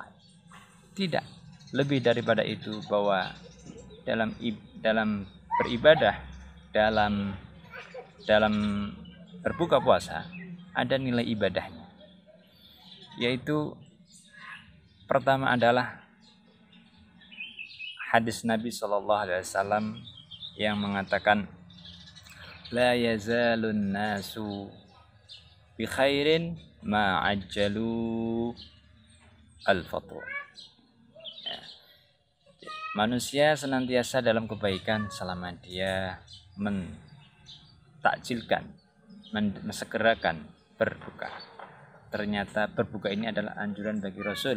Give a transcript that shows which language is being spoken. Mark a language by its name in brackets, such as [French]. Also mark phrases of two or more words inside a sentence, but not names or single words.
[Indonesian] Tidak, lebih daripada itu, bahwa dalam beribadah, dalam berbuka puasa ada nilai ibadahnya, yaitu pertama adalah hadis Nabi [Arabic] صلى الله عليه وسلم [Indonesian] yang mengatakan, [Arabic] لا يزال الناس بخير ما عجلوا الفطر. [Indonesian] Manusia senantiasa dalam kebaikan selama dia mentakjilkan, mensegerakan berbuka. Ternyata berbuka ini adalah anjuran bagi Rasul.